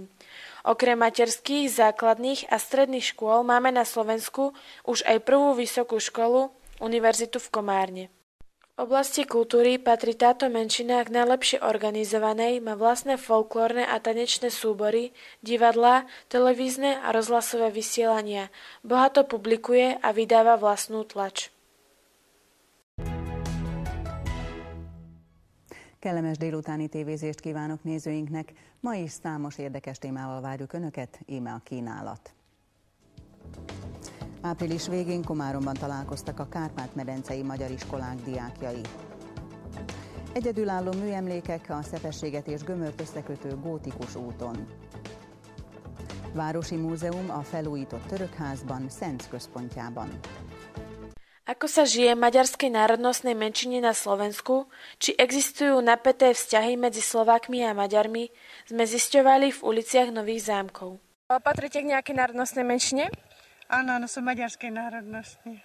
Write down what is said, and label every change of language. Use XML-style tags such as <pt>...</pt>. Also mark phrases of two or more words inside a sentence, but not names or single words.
<sk>Okrem materských, základných a stredných škôl máme na Slovensku už aj prvú vysokú školu, Univerzitu v Komárne. V oblasti kultúry patrí táto menšina k najlepšie organizovanej, má vlastné folklórne a tanečné súbory, divadlá, televízne a rozhlasové vysielania. Bohato publikuje a vydáva vlastnú tlač.</sk> <hu>Kellemes délutáni tévézést kívánok nézőinknek. Ma is számos érdekes témával várjuk Önöket, íme a kínálat. Április végén Komáromban találkoztak a Kárpát-medencei magyar iskolák diákjai. Egyedülálló műemlékek a Szepességet és Gömört összekötő gótikus úton. Városi múzeum a felújított Törökházban, Szenc központjában.</hu> <sk>Ako sa žije maďarskej národnostnej menšine na Slovensku, či existujú napäté vzťahy medzi Slovákmi a Maďarmi, sme zisťovali v uliciach Nových Zámkov. Patríte k nejakej národnostnej menšine? Áno, som maďarskej národnosti.</sk>